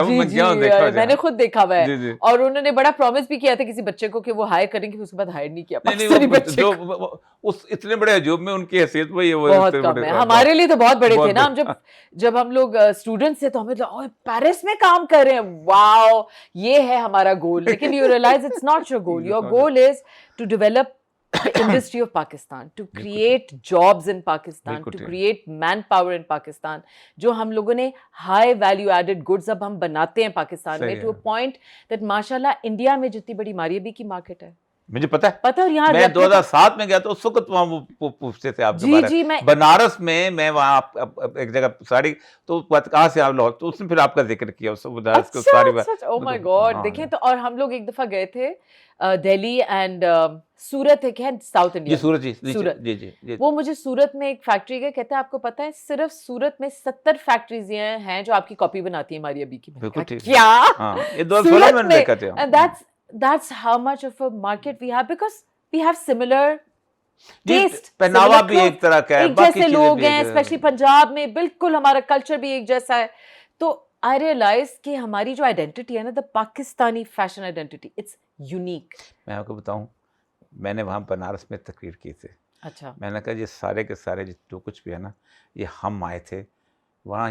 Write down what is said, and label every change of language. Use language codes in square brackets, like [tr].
[ur] میں نے خود دیکھا ہوا ہے, اور انہوں نے بڑا پرومس بھی کیا تھا کسی بچے کو کہ وہ ہائر کریں گے, اس کے بعد ہائر نہیں کیا پاکستانی بچے کو. اس اتنے بڑے عجوب میں ان کی حیثیت وہی ہے, بہت کم ہے. ہمارے لیے تو بہت بڑے تھے نا, ہم جب ہم لوگ اسٹوڈنٹس تھے تو ہمیں پیرس میں کام کر رہے ہیں, واو یہ ہے ہمارا گول. لیکن [en] You realise it's not your goal, your goal is to develop the industry of Pakistan, to create jobs in Pakistan, to create manpower in Pakistan. [ur] جو ہم لوگوں نے [en] high value added goods [ur] اب ہم بناتے ہیں پاکستان میں, [en] to a point that [ur] ماشاءاللہ انڈیا میں جتنی بڑی ماریبی کی مارکیٹ ہے, مجھے پتا ہے, اور یہاں میں 2007 میں گیا تو اس وقت وہاں وہ پوچھتے تھے آپ کے بارے میں, بنارس میں وہاں ایک جگہ ساڑی, تو کہاں سے آپ لوگ, تو اس نے پھر آپ کا ذکر کیا اس بنارس کو ساری بات. [en] oh my God, [ur] دیکھیں تو. اور ہم لوگ ایک دفعہ گئے تھے دہلی اینڈ سورت ایک ہے ساؤتھ انڈیا, سورت جی, وہ مجھے سورت میں ایک فیکٹری گئے, کہتے ہیں آپ کو پتا ہے صرف سورت میں 70 فیکٹریز ہیں جو آپ کی کاپی بناتی ہیں ہماری ابھی کی. کیا سورت میں, [en] that's how much of a market we have, because we have similar [ur] جی [en] taste, [ur] پہناوا [en] similar [ur] بھی ایک طرح کا ہے, ایک باقی جیسے چیزیں لوگ بھی ہیں, ایک- اسپیشلی پنجاب میں بالکل ہمارا کلچر بھی ایک جیسا ہے. تو [en] I realise [ur] کہ ہماری جو آئیڈینٹی ہے نا, [en] The Pakistani fashion identity, it's unique. [ur] میں آپ کو بتاؤں, میں نے وہاں بنارس میں تقریر کی تھی. اچھا. میں نے کہا یہ سارے کے سارے جو کچھ بھی ہے نا, یہ ہم آئے تھے وہاں.